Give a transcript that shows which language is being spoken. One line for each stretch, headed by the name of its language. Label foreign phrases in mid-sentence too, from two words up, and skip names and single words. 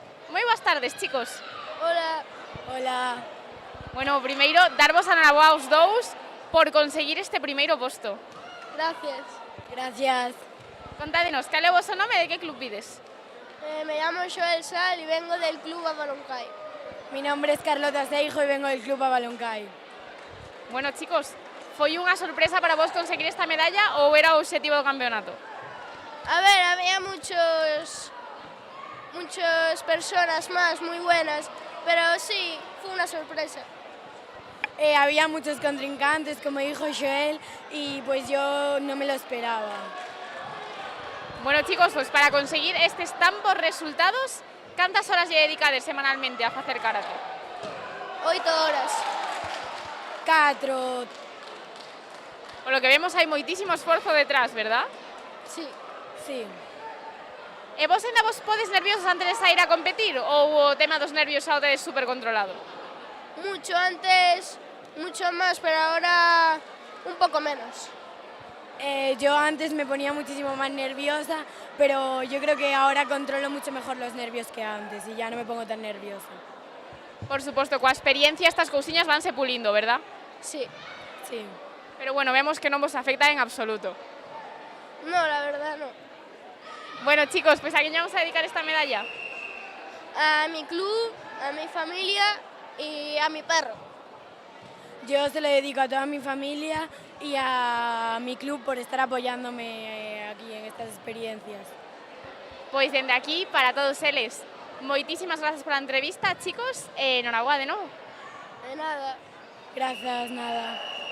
Galician: Moi boas tardes, chicos.
Spanish: Hola. Hola.
Galician: Bueno, primeiro, darvos a enhoraboa aos dous por conseguir este primeiro posto.
Spanish: Gracias. Gracias.
Galician: Contádenos, cal é o vosso nome e de que club vides?
Spanish: Me llamo Joel Sal y vengo del club Avaloncay. Mi nombre es Carlota Seijo y vengo del club Avaloncay.
Galician: Bueno, chicos, foi unha sorpresa para vos conseguir esta medalla ou era o obxectivo do campeonato?
Spanish: A ver, había muchas personas más muy buenas, pero sí, fue una sorpresa. Había muchos contrincantes, como dijo Joel, y pues yo no me lo esperaba.
Galician: Bueno, chicos, pues para conseguir estes tan bons resultados, cantas horas lle dedicades semanalmente a facer karate? 8 horas. 4. Por lo que vemos hai moitísimo esforzo detrás, verdad?
Spanish: Sí. Sí.
Galician: E vos ainda vos podes nerviosos antes de sair a competir ou o tema dos nervios xa o tedes super controlado?
Spanish: Mucho antes, mucho más, pero ahora un poco menos. Yo antes me ponía muchísimo más nerviosa, pero yo creo que ahora controlo mucho mejor los nervios que antes y ya no me pongo tan nerviosa.
Galician: Por suposto, coa experiencia estas cousiñas vanse pulindo, verdad?
Spanish: Sí. Sí.
Galician: Pero bueno, vemos que non vos afecta en absoluto.
Spanish: No, la verdad no. Bueno, chicos, pues ¿a quién vamos a dedicar esta medalla? A mi club, a mi familia y a mi perro. Yo se lo dedico a toda mi familia y a mi club por estar apoyándome aquí en estas experiencias.
Galician: Pois dende aquí, para todos eles, moitísimas grazas pola entrevista, chicos, e enhoraboa de novo.
Spanish: De nada. Gracias, nada.